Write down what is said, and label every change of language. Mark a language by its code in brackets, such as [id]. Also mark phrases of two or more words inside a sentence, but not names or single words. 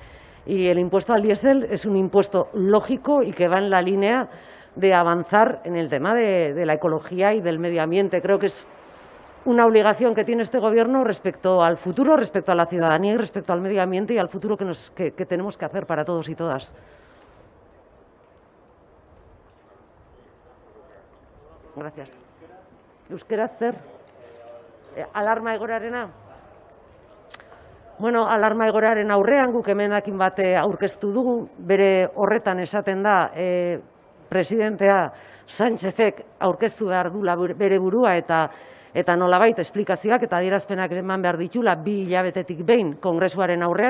[es] Y el impuesto al diésel es un impuesto lógico y que va en la línea de avanzar en el tema de la ecología y del medio ambiente. Creo que es una obligación que tiene este Gobierno respecto al futuro, respecto a la ciudadanía y respecto al medio ambiente y al futuro que tenemos que hacer para todos y todas. Gracias. [eu] Euskera zer? Alarma egoerarena? Bueno, alarma egoeraren aurrean guk emendakin bat aurkeztu dugu, bere horretan esaten da presidentea Sánchezek aurkeztu behar duela bere burua eta nolabait esplikazioak eta adierazpenak eman behar ditula 2 hilabetetik behin Kongresuaren aurrean.